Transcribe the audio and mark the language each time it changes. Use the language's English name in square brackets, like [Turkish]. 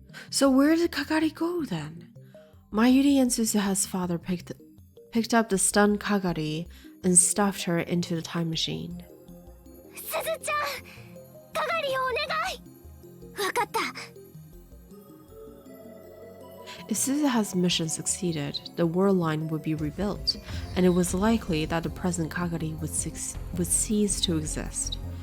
[English] So where did Kagari go then? Mayuri and Suzuha's father picked up the stunned Kagari and stuffed her into the time machine. [Japanese] すずちゃん、係をお願い。わかった。 [English] If Suzuha's mission succeeded, the world line would be rebuilt, and it was likely that the present Kagari would cease to exist.